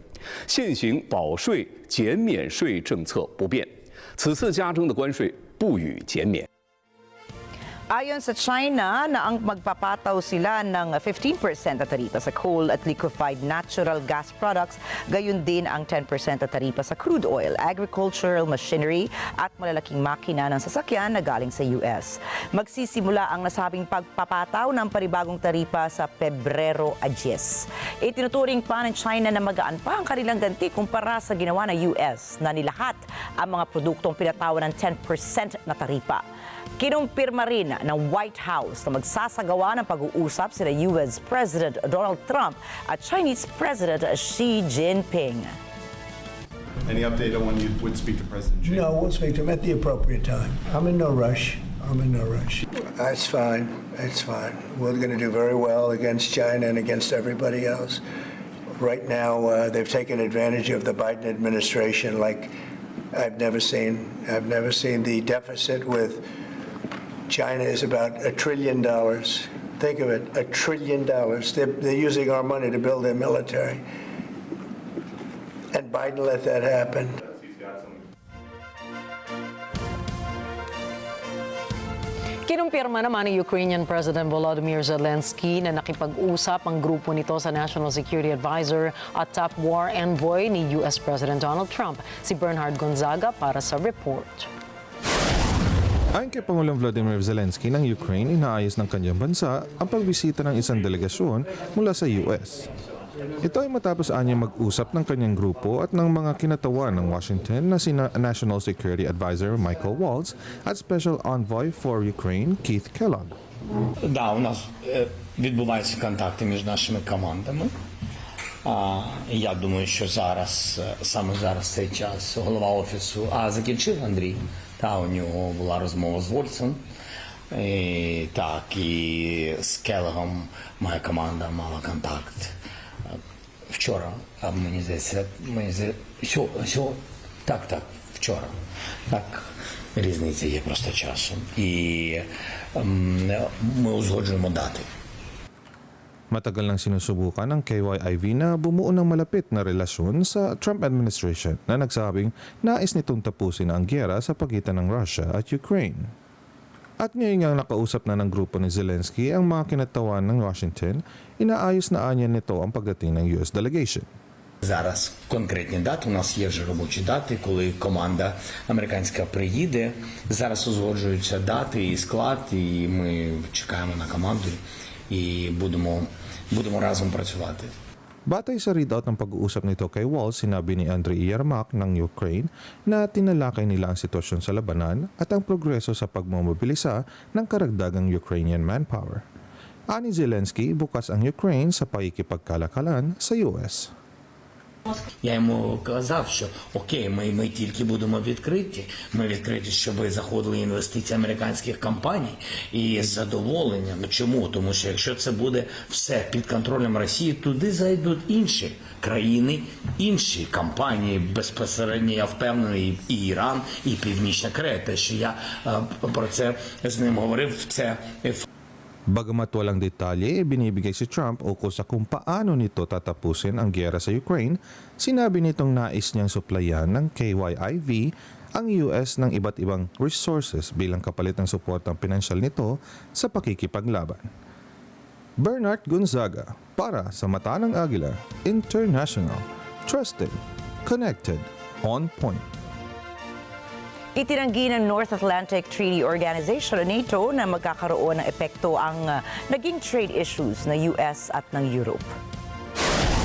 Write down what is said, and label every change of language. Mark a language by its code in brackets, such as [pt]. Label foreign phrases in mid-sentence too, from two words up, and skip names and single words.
[zh] 现行保税减免税政策不变，此次加征的关税不予减免。 [tl] Ayon sa China na ang magpapataw sila ng 15% na taripa sa coal at [en] liquefied natural gas products, [tl] gayon din ang 10% na taripa sa [en] crude oil, agricultural machinery [tl] at malalaking makina ng sasakyan na galing sa US. Magsisimula ang nasabing pagpapataw ng panibagong taripa sa Pebrero 10. Itinuturing pa ng China na magaan pa ang kanilang ganti kumpara sa ginawa ng US na nilahat ang mga produktong pinatawan ng 10% na taripa. Kinumpirma rin ng White House na magsasagawa ng pag-uusap sila US President Donald Trump at Chinese President Xi Jinping. [en] Any update on when you would speak to President Xi? No, we'll speak to him at the appropriate time. I'm in no rush. That's fine. It's fine. We're going to do very well against China and against everybody else. Right now, they've taken advantage of the Biden administration like I've never seen. I've never seen the deficit with China is about $1 trillion. Think of it, $1 trillion. They're using our money to build their military. And Biden let that happen. [tl] Kinumpirma naman ni Ukrainian President Volodymyr Zelensky na nakipag-usap ang grupo nito sa [en] National Security Advisor [tl] at [en] top war envoy [tl] ni US President Donald Trump, si Bernhard Gonzaga para sa report. Ayon kay Pangulong Volodymyr Zelensky ng Ukraine, inaayos ng kanyang bansa ang pagbisita ng isang delegasyon mula sa US. Ito ay matapos anyang mag-usap ng kanyang grupo at ng mga kinatawan ng Washington na sina [en] National Security Advisor [tl] Michael Waltz at [en] Special Envoy for Ukraine [tl] Keith Kellogg. [uk] Да, у нас відбуваються контакти між нашими командами. Я думаю, що зараз, саме зараз цей час, голова офісу, закінчив Андрій. Та у нього була розмова з Вольцем. Так, і з Келлогом моя команда мала контакт. Вчора, мені здається, вчора. Так, різниця є просто часом. І ми узгоджуємо дати. [tl] Matagal nang sinusubukan ng KYIV na bumuo ng malapit na relasyon sa Trump administration na nagsabing nais nitong tapusin ang giyera sa pagitan ng Russia at Ukraine. At ngayon nga nakausap na ng grupo ni Zelensky ang mga kinatawan ng Washington, inaayos na anya nito ang pagdating ng [en] US delegation. [uk] Зараз конкретні дати, у нас є вже робочі дати, коли команда американська приїде. Зараз узгоджуються дати і склад, і ми чекаємо на команду і будемо разом працювати. [tl] Batay sa readout ng pag-uusap nito kay Waltz, sinabi ni Andriy Yermak ng Ukraine na tinalakay nila ang sitwasyon sa labanan at ang progreso sa pagmomobilisa ng karagdagang [en] Ukrainian manpower. [tl] Ani Zelensky, bukas ang Ukraine sa pakikipagkalakalan sa US. [uk] Я йому казав, що окей, ми тільки будемо відкриті. Ми відкриті, щоб заходили інвестиції американських компаній і з задоволенням. Чому? Тому що якщо це буде все під контролем Росії, туди зайдуть інші країни, інші компанії, безпосередньо, я впевнений, і Іран, і Північна Корея. Те, що я про це з ним говорив, це [tl] Bagamat walang detalye binibigay si Trump ukol sa kung paano nito tatapusin ang giyera sa Ukraine, sinabi nitong nais niyang suplayan ng KYIV ang US ng iba't ibang resources bilang kapalit ng suportang pinansyal nito sa pakikipaglaban. Bernhard Gonzaga para sa Mata ng Agila International. [en] Trusted, connected, on point. [tl] Itinanggi ng North Atlantic Treaty Organization o NATO na magkakaroon ng epekto ang naging trade issues ng US at ng Europe.